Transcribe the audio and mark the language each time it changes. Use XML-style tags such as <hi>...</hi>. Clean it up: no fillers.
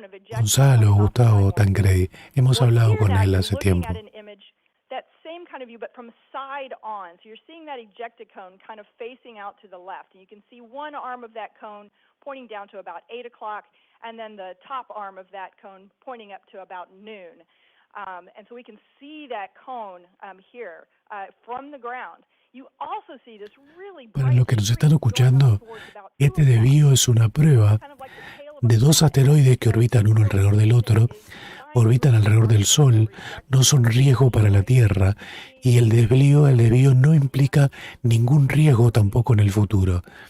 <es>Gonzalo, Gustavo Tancredi. Hemos hablado con él hace tiempo.</es> <en>That same kind of view, but from side on. So you're seeing that ejecta cone kind of facing out to the left. And you can see one arm of that cone pointing down to about 8 o'clock, and then the top arm of that cone pointing up to about noon. And so we can see that cone here from the ground. You also see this really bright.</en> <es>Para los que nos están escuchando, este desvío es una prueba de dos asteroides que orbitan uno alrededor del otro. Orbitan alrededor del Sol, no son riesgo para la Tierra y el desvío no implica ningún riesgo tampoco en el futuro.</es>